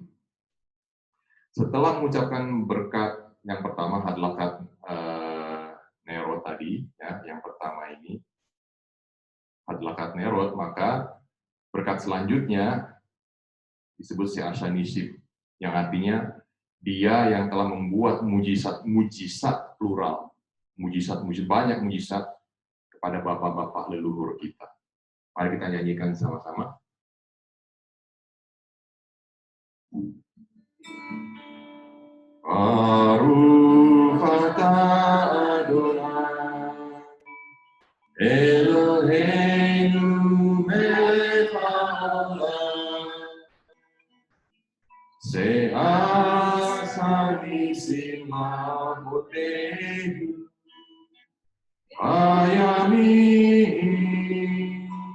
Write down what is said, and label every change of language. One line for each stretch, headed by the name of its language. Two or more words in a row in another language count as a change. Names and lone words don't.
Indonesian: Setelah mengucapkan berkat yang pertama,
Hebrew: הדלקת נרות
Indonesian: tadi, ya, yang pertama ini,
Hebrew: הדלקת נרות,
Indonesian: maka berkat selanjutnya disebut
Hebrew: שעשה נסים,
Indonesian: yang artinya Dia yang telah membuat mujizat plural, mujizat banyak mujizat kepada bapak-bapak leluhur kita. Mari kita nyanyikan sama-sama.
Hebrew: ברוך אתה אדוני, אלוהינו מלך העולם, שעשה נסים אבותינו,
Indonesian: Ayamin,